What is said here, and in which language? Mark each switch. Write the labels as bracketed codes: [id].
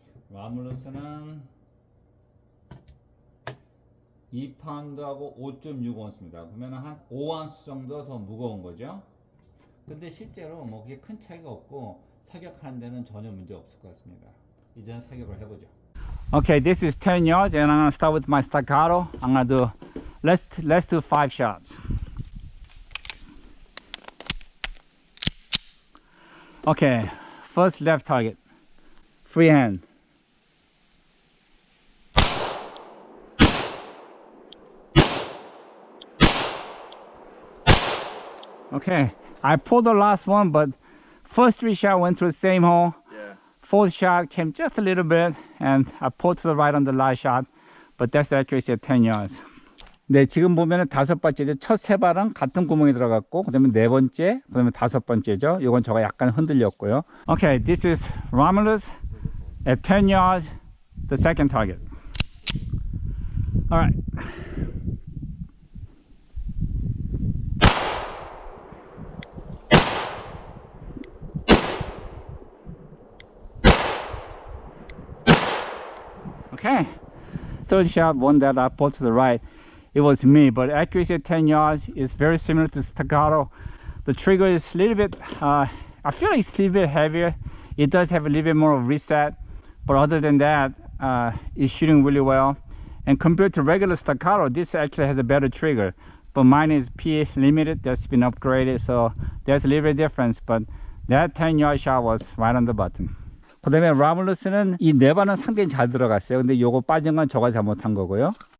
[ko] 라물루스는 2파운드하고 5.6온스입니다. 그러면 한 5온스 정도 더 무거운 거죠. 근데 실제로 뭐 그게 큰 차이가 없고 사격하는 데는 전혀 문제 없을 것 같습니다. 이제는 사격을 해보죠. [en] Okay, this is 10 yards and I'm gonna start with my staccato. I'm gonna do, let's do 5 shots. Okay, first left target, free hand. Okay, I pulled the last one, but first 3 shots went through the same hole. Yeah. Fourth shot came just a little bit, and I pulled to the right on the last shot, but that's the accuracy at 10 yards. [ko] 네, 지금 보면은 5번째죠. 첫 3발은 같은 구멍에 들어갔고, 그 다음에 4번째, 그 다음에 5번째죠. 요건 저가 약간 흔들렸고요. [en] Okay, this is Romulus at 10 yards, the second target. Alright. Okay, third shot, one that I pulled to the right, it was me, but accuracy at 10 yards is very similar to staccato. The trigger is a little bit, I feel like it's a little bit heavier. It does have a little bit more of reset, but other than that, it's shooting really well. And compared to regular staccato, this actually has a better trigger, but mine is P limited, that's been upgraded, so there's a little bit difference, but that 10-yard shot was right on the button. [ko] 그 다음에 라물루스는 이 4발은 상당히 잘 들어갔어요. 근데 요거 빠진 건 저가 잘못한 거고요.